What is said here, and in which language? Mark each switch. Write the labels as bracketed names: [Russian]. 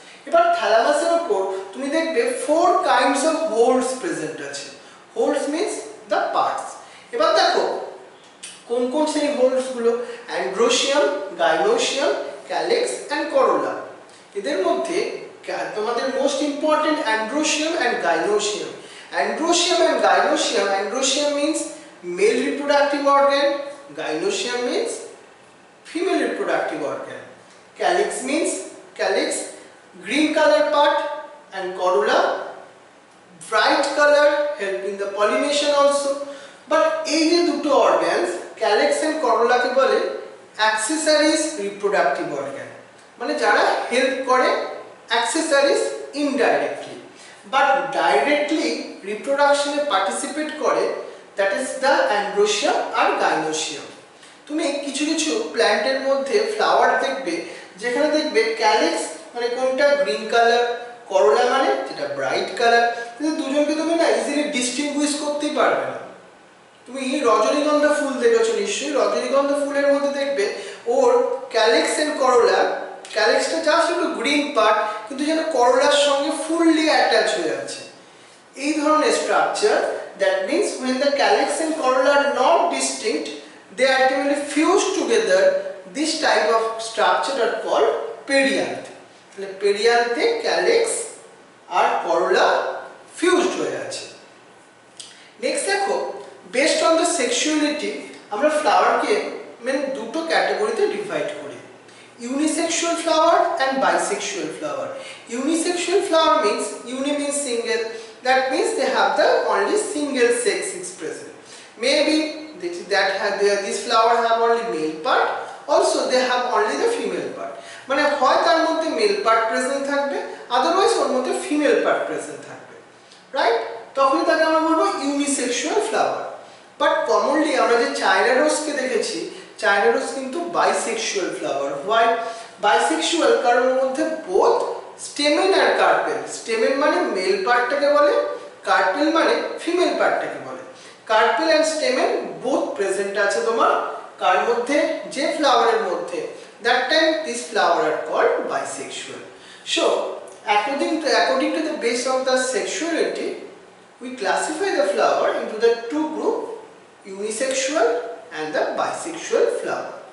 [Bangla] এবার থ্যালামাসের উপর তুমি দেখবে 4 [English] kinds of whorls present [Bangla] আছে। [English] Whorls means the parts. [Bangla] এবার দেখো কোন কোন সেই হোলস গুলো? [English] Androecium, gynoecium, calyx and corolla. [Bangla] এদের মধ্যে তোমাদের [English] Most important androecium and gynoecium. Androsium and gynoecium. Androsium means male reproductive organ, gynoecium means female reproductive organ. Calyx means calyx, green color part, and corolla, bright color, helping the pollination also. But [Bangla] এই যে দুটো [English] organs, calyx and corolla কে বলে accessories reproductive organ, [Bangla] মানে যারা help করে [English] accessories indirectly, but directly reproduction participate করে, that is the androsium আর gynoecium. [Bangla] তুমি কিছু কিছু প্ল্যান্টের মধ্যে ফ্লাওয়ার দেখবে যেখানে দেখবে ক্যালিক্স মানে কোনটা গ্রিন কালার, করোলা মানে যেটা ব্রাইট কালার, কিন্তু দুজনকে তুমি না ইজিলি ডিস্টিংগুইশ করতেই পারবে না। তুমি রজনীগন্ধা ফুল দেখেছো নিশ্চয়ই, রজনীগন্ধা ফুলের মধ্যে দেখবে ওর ক্যালিক্স এন্ড করোলা, ক্যালিক্সটা জাস্ট একটু গ্রিন পার্ট কিন্তু যেন করোলার সঙ্গে ফুললি অ্যাটাচ হয়ে আছে। এই ধরনের structure, [English] That means when the calyx and corolla are not distinct, they are ultimately fused together. This type of structure are called perianth. [Bangla] তাহলে perianth [English] calyx আর corolla fused [Bangla] হয়ে আছে। [English] next দেখো based on the sexuality [Bangla] আমরা ফ্লাওয়ারকে দুটো ক্যাটাগরিতে divide করি, [English] Unisexual flower and bisexual flower. Unisexual flower means, uni means single, that means they have the only single sex is present. Maybe this flower have only male part, also they have only the female part. [Bangla] মানে হয় তার মধ্যে mail part present থাকবে, [English] otherwise [Bangla] ওর মধ্যে female part present থাকবে, right? তখনই তাকে আমরা বলবো ইউনিসেক্সুয়াল ফ্লাওয়ার। বাট কমনলি আমরা যে চায়না রোজকে দেখেছি, চায়না রোজ কিন্তু বাইসেক্সুয়াল ফ্লাওয়ার। Why bisexual? কারণ ওর মধ্যে বোথ স্টেমেন আর কার্পেল, স্টেমেন মানে মেল পার্টটাকে বলে, কার্পেল মানে ফিমেল পার্টটাকে বলে। [English] carpel and stamen both present [Bangla] আছে তোমার কার মধ্যে? যে ফ্লাওয়ারের মধ্যে। [English] That time these flowers are called bisexual. So according to the base of the sexuality, we classify the flower into the two group, unisexual and the bisexual flower.